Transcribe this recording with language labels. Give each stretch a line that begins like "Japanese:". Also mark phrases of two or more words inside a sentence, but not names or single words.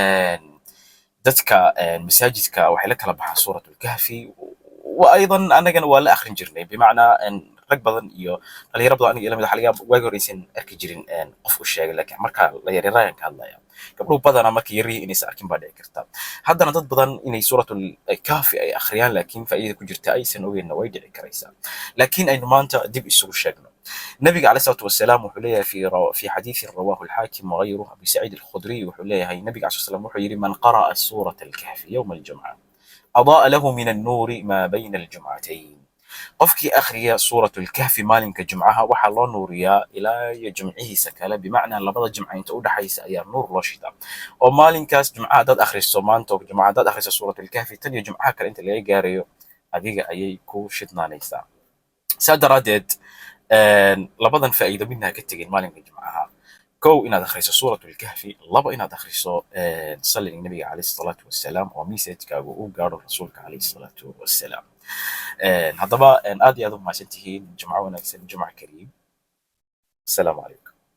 Somali: dadka masaajidka waxay la kala baxaan suuratul kahfi وايضا anagana waa la akhrin jirnay bimacnaa rag badan iyo dhalinyaro badan aniga lamid xaliga waagi horeysan arki jirin qof u sheegay laakiin marka la yaryaraan ka hadlaya gabdho badan markii yari inay arkin baa dhici karta haddana dad badan inay suuratul kahfi ay akhriyaan laakiin faa'iido ku jirta aysan ogeyn way dhici karaysaa laakiin aynu maanta dib isugu sheegno nabiga
Arabic: عليه الصلاة والسلام
Somali: wuxuu leeyahay
Arabic: في حديث رواه الحاكم وغيره أبي سعيد الخدري
Somali: wuxuu leeyahay nabiga
Arabic: عليه الصلاة والسلام
Somali: wuxuu yiri
Arabic: من قرأ سورة الكهف يوم الجمعة أضاء له من النور ما بين الجمعتين
Somali: qofkii akhriya suuratul kahfi maalinka jumcaha waxaa loo nuuriyaa ilaa iyo jumcihiisa kale bimacnaa labada jumca inta u dhaxaysa ayaa nuur loo shidaa oo maalinkaas jumcaha haddaad akhriso maanta jumcaha haddaad akhriso suuratul kahfi tan iyo jumcaha kale inta laga gaarayo adiga ayay ku shidnaanaysaa saa daraaddeed labadan faa'iido midna ha ka tegin maalinka jumcaha kow inaad akhriso suuratul kahfi laba inaad akhriso salliga nabiga
Arabic: عليه الصلاة والسلام
Somali: oo messagekaagu uu gaaro rasuulka
Arabic: عليه الصلاة والسلام
Somali: haddaba aad iyo aad u mahadsantihiin jumco wanaagsan
Arabic: جمعة كريم السلام عليكم